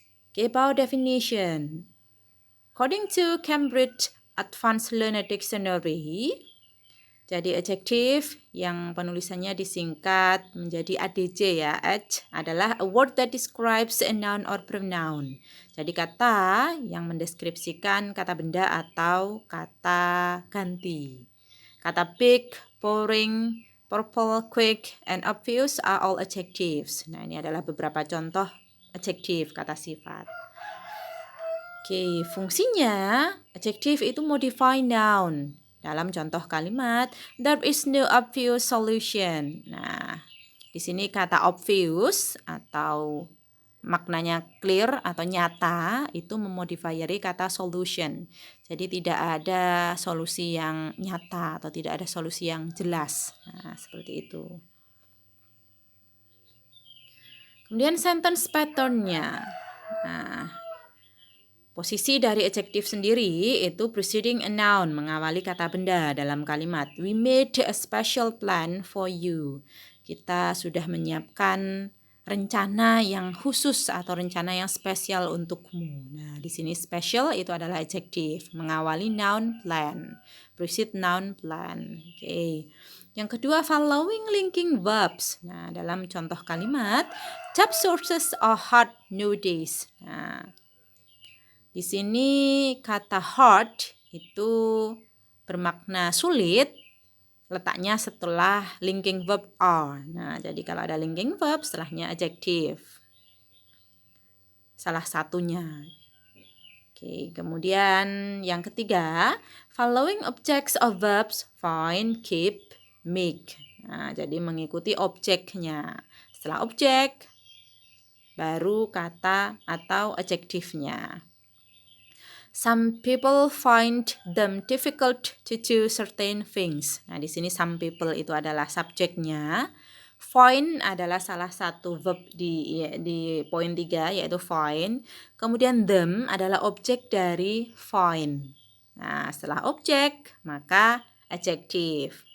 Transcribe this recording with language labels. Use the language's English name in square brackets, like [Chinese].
[English] Okay, about definition. According to Cambridge Advanced Learner Dictionary, [Indonesian] jadi adjektif yang penulisannya disingkat menjadi ADJ ya, adj adalah [English] a word that describes a noun or pronoun. [Indonesian] Jadi kata yang mendeskripsikan kata benda atau kata ganti. Kata [English] big, boring, purple, quick, and obvious are all adjectives. [Indonesian] Nah, ini adalah beberapa contoh adjektif kata sifat. Oke, fungsinya adjektif itu [English] modify noun. [Indonesian] Dalam contoh kalimat, [English] there is no obvious solution. [Indonesian] Nah, di sini kata obvious atau maknanya clear atau nyata itu memodifieri kata solution. Jadi tidak ada solusi yang nyata atau tidak ada solusi yang jelas. Nah, seperti itu. Kemudian sentence pattern-nya. Nah, posisi dari adjektif sendiri itu [English] preceding a noun, [Indonesian] mengawali kata benda dalam kalimat. [English] We made a special plan for you. [Indonesian] Kita sudah menyiapkan rencana yang khusus atau rencana yang spesial untukmu. Nah, di sini special itu adalah adjektif, mengawali noun plan, [English] precede noun plan. [Indonesian] Oke. Yang kedua, [English] following linking verbs. [Indonesian] Nah, dalam contoh kalimat, [English] job sources are hard nowadays. [Indonesian] Nah, di sini kata hard itu bermakna sulit, letaknya setelah linking verb are. Nah, jadi kalau ada linking verb setelahnya adjektif. Salah satunya. Oke, kemudian yang ketiga, [English] following objects of verbs find, keep, make. [Indonesian] Nah, jadi mengikuti objeknya. Setelah objek, baru kata atau adjektifnya. [English] Some people find them difficult to do certain things. [Indonesian] Nah, di sini some people itu adalah subjeknya. Find adalah salah satu verb di poin 3 yaitu find. Kemudian them adalah objek dari find. Nah, setelah objek maka adjektif.